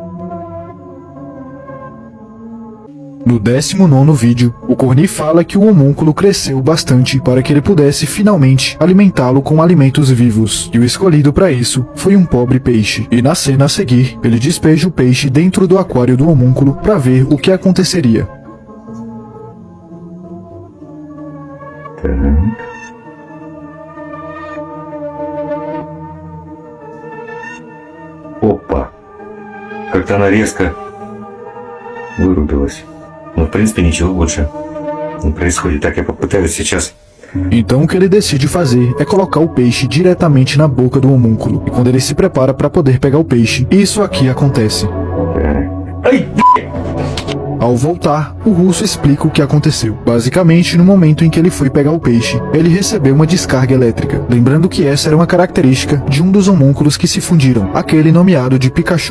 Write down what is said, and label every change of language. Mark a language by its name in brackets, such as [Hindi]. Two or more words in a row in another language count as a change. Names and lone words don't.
[Portuguese] No 19º vídeo, o Corny fala que o homúnculo cresceu bastante para que ele pudesse finalmente alimentá-lo com alimentos vivos, e o escolhido para isso foi um pobre peixe. E na cena a seguir, ele despeja o peixe dentro do aquário do homúnculo para ver o que aconteceria. [Russian] Опа! Как-то она резко вырубилась. Ну, в принципе, ничего больше не происходит. Так, я попытаюсь сейчас. [Portuguese] Então o que ele decide fazer é colocar o peixe diretamente na boca do homúnculo. E quando ele se prepara para poder pegar o peixe, isso aqui acontece. Ai! Ao voltar, o russo explica o que aconteceu. Basicamente, no momento em que ele foi pegar o peixe, ele recebeu uma descarga elétrica, lembrando que essa era uma característica de um dos homúnculos que se fundiram, aquele nomeado de Pikachu.